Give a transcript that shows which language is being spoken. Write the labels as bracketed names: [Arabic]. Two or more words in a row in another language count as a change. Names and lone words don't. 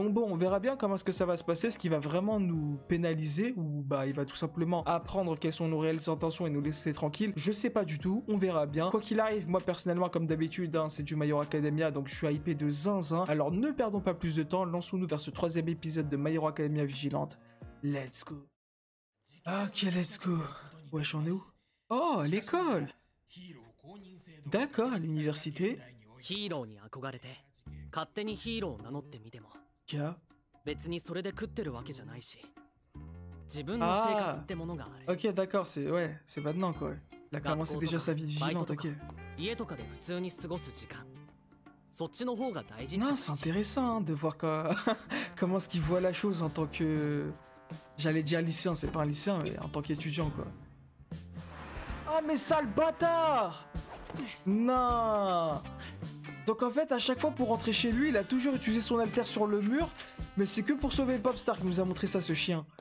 [French] Donc bon, on verra bien comment est-ce que ça va se passer, ce qui va vraiment nous pénaliser, ou bah il va tout simplement apprendre quelles sont nos réelles intentions et nous laisser tranquilles, je sais pas du tout, on verra bien. Quoi qu'il arrive, moi personnellement comme d'habitude, c'est du My Hero Academia, donc je suis hypé de zinzin. Alors ne perdons pas plus de temps, lançons-nous vers ce troisième épisode de My Hero Academia Vigilante. [English] Let's go. Ok, let's go. [French] Wesh, on est où? Oh, l'école. D'accord, à l'université. [Japanese] ヒーローに憧れて勝手にヒーローを名乗ってみても Kia. 別にそれで食ってるわけじゃないし、自分の生活ってものがある。 [French] Ok, d'accord, c'est maintenant quoi. Il a commencé déjà sa vie de vigilante, ok. [Japanese] 家とかで普通に過ごす時間、そっちの方が大事。 [French] Non, c'est intéressant de voir comment est-ce qu'il voit la chose en tant que... J'allais dire lycéen, c'est pas un lycéen, mais en tant qu'étudiant quoi. Ah mais sale bâtard! Non! Donc en fait, à chaque fois pour rentrer chez lui, il a toujours utilisé son alter sur le mur, mais c'est que pour sauver Popstar qui nous a montré ça, ce chien.